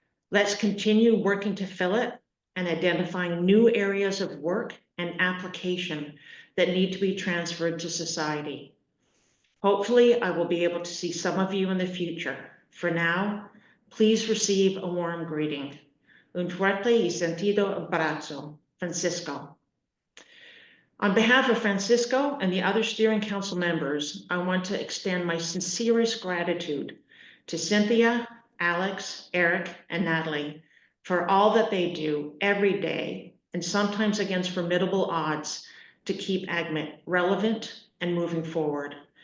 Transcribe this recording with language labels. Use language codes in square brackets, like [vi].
[en] Let's continue working to fill it and identifying new areas of work and application that need to be transferred to society. Hopefully, I will be able to see some of you in the future. For now, please receive a warm greeting. [es] Un fuerte y sentido abrazo, Francisco. [en] On behalf of Francisco and the other steering council members, I want to extend my sincerest gratitude to Cynthia, Alex, Eric, and Natalie for all that they do every day, and sometimes against formidable odds, to keep AgMIP relevant and moving forward.